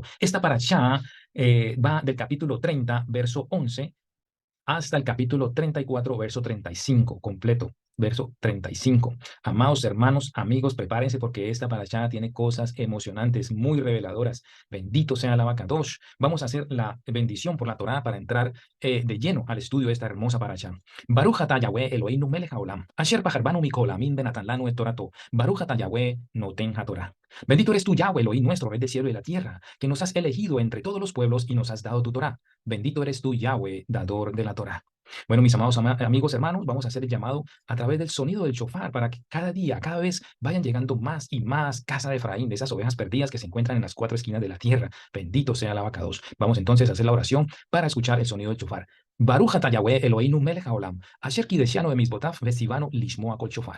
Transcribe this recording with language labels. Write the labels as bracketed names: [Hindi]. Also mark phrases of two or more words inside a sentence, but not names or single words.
[Spanish] Esta parashá va del capítulo 30, verso 11, hasta el capítulo 34, verso 35, completo, verso 35. Amados hermanos, amigos, prepárense porque esta parashá tiene cosas emocionantes, muy reveladoras. Bendito sea el Abacadosh. Vamos a hacer la bendición por la Torá para entrar de lleno al estudio de esta hermosa parashá. [Hebrew] ברוך אתה יהוה אלוהינו מלך העולם, אשר בחר בנו מכל העמים ונתן לנו את תורתו. ברוך אתה יהוה נותן התורה. [Spanish] Bendito eres tú, Yahweh Elohim, nuestro Rey del cielo y la tierra, que nos has elegido entre todos los pueblos y nos has dado tu Torá. Bendito eres tú, Yahweh, dador de la Torá. Bueno, mis amados amigos, hermanos, vamos a hacer el llamado a través del sonido del shofar para que cada día, cada vez vayan llegando más y más casa de Efraín, de esas ovejas perdidas que se encuentran en las cuatro esquinas de la tierra. Bendito sea el Abacados. Vamos entonces a hacer la oración para escuchar el sonido del shofar. [Hebrew] ברוך אתה יהוה אלוהינו מלך העולם, אשר קידשנו במצוותיו וציוונו לשמוע קול שופר.